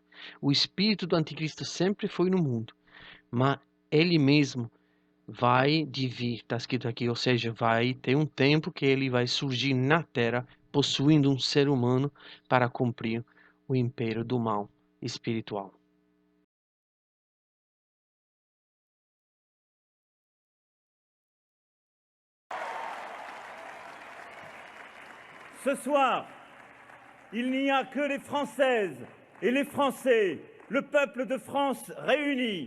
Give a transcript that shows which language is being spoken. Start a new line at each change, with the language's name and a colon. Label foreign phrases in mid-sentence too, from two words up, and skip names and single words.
Portuguese: O espírito do anticristo sempre foi no mundo, mas ele mesmo vai de vir, está escrito aqui, ou seja, vai ter um tempo que ele vai surgir na terra, possuindo um ser humano para cumprir o império do mal espiritual.
French: Ce soir, il n'y a que les Françaises et les Français, le peuple de France réuni.